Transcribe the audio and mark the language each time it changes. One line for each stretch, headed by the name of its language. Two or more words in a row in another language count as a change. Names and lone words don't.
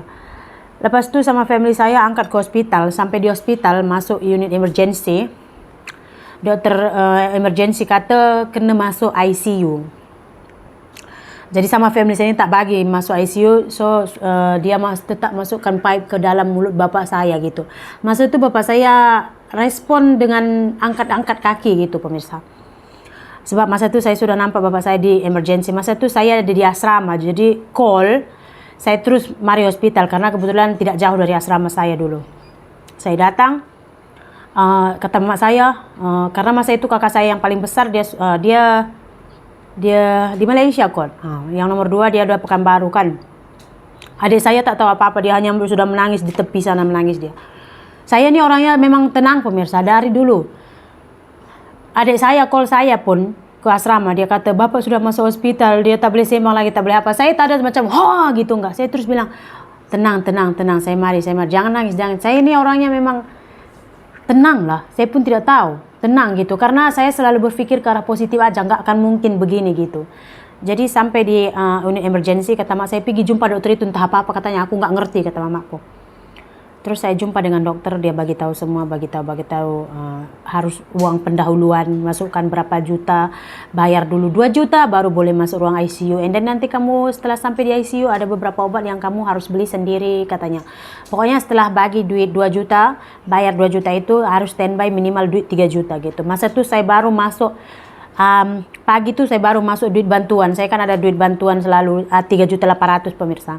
Indonesian: Lepas itu sama family saya angkat ke hospital. Sampai di hospital masuk unit emergency. Dokter emergency kata kena masuk ICU. Jadi sama family saya ini tak bagi masuk ICU, so dia tetap masukkan pipe ke dalam mulut bapak saya gitu. Masa itu bapak saya respon dengan angkat-angkat kaki gitu pemirsa. Sebab masa itu saya sudah nampak bapak saya di emergency. Masa itu saya ada di asrama, jadi call, saya terus mari hospital karena kebetulan tidak jauh dari asrama saya dulu. Saya datang, kata mak saya, karena masa itu kakak saya yang paling besar, dia di Malaysia kot. Yang nomor 2 dia udah Pekanbaru kan. Adik saya tak tahu apa-apa, dia hanya sudah menangis di tepi sana, menangis dia. Saya ni orangnya memang tenang pemirsa dari dulu. Adik saya call saya pun ke asrama, dia kata bapak sudah masuk hospital, dia tak boleh sembang lagi, tak boleh apa. Saya tak ada macam gitu enggak. Saya terus bilang tenang, saya mari, jangan nangis, jangan. Saya ni orangnya memang tenang lah. Saya pun tidak tahu. Tenang gitu, karena saya selalu berpikir ke arah positif aja, nggak akan mungkin begini gitu. Jadi sampai di unit emergency, kata mak saya pergi jumpa dokter itu, entah apa-apa katanya, aku nggak ngerti kata mamaku. Terus saya jumpa dengan dokter, dia bagi tahu semua, bagi tahu harus uang pendahuluan, masukkan berapa juta, bayar dulu 2 juta baru boleh masuk ruang ICU.
English: And then
Indonesian: nanti kamu setelah sampai di ICU ada beberapa obat yang kamu harus beli sendiri katanya. Pokoknya setelah bagi duit 2 juta, bayar 2 juta itu harus standby minimal duit 3 juta gitu. Masa itu saya baru masuk pagi itu saya baru masuk duit bantuan. Saya kan ada duit bantuan selalu 3.800.000 pemirsa.